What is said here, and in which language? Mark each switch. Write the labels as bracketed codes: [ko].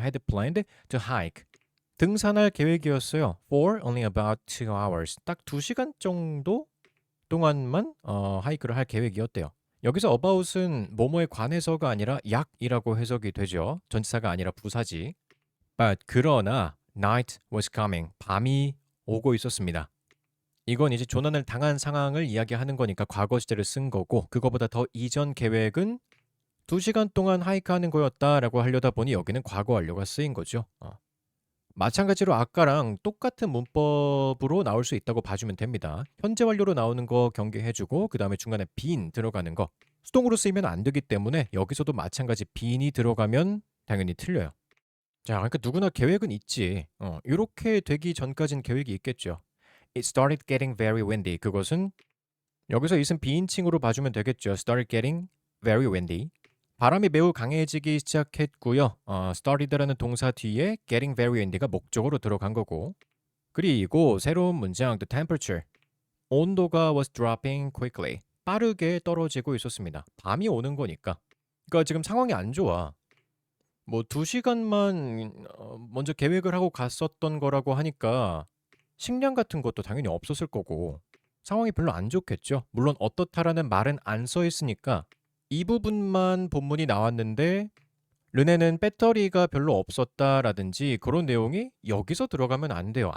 [en] had planned to hike. [ko] 등산할 계획이었어요. [en] For only about 2 hours. [ko] 딱 2시간 정도 동안만 하이크를 할 계획이었대요. 여기서 about은 뭐뭐에 관해서가 아니라 약이라고 해석이 되죠. 전치사가 아니라 부사지. [en] But [ko] 그러나 [en] night was coming. [ko] 밤이 오고 있었습니다. 이건 이제 조난을 당한 상황을 이야기하는 거니까 과거 시제를 쓴 거고 그거보다 더 이전 계획은 2시간 동안 하이크하는 거였다라고 하려다 보니 여기는 과거 완료가 쓰인 거죠. 마찬가지로 아까랑 똑같은 문법으로 나올 수 있다고 봐주면 됩니다. 현재 완료로 나오는 거 경계해주고 그 다음에 중간에 빈 들어가는 거 수동으로 쓰이면 안 되기 때문에 여기서도 마찬가지 빈이 들어가면 당연히 틀려요. 자, 그러니까 누구나 계획은 있지. 이렇게 되기 전까진 계획이 있겠죠. [en] It started getting very windy. [ko] 그것은 여기서 있은 비인칭으로 봐주면 되겠죠. [en] Started getting very windy. [ko] 바람이 매우 강해지기 시작했고요. [en] started [ko] 라는 동사 뒤에 [en] getting very windy [ko] 가 목적으로 들어간 거고. 그리고 새로운 문장 [en] the temperature. [ko] 온도가 [en] was dropping quickly. [ko] 빠르게 떨어지고 있었습니다. 밤이 오는 거니까. 그러니까 지금 상황이 안 좋아. 뭐 2시간만 먼저 계획을 하고 갔었던 거라고 하니까 식량 같은 것도 당연히 없었을 거고 상황이 별로 안 좋겠죠. 물론 어떻다라는 말은 안 써 있으니까 이 부분만 본문이 나왔는데 르네는 배터리가 별로 없었다라든지 그런 내용이 여기서 들어가면 안 돼요.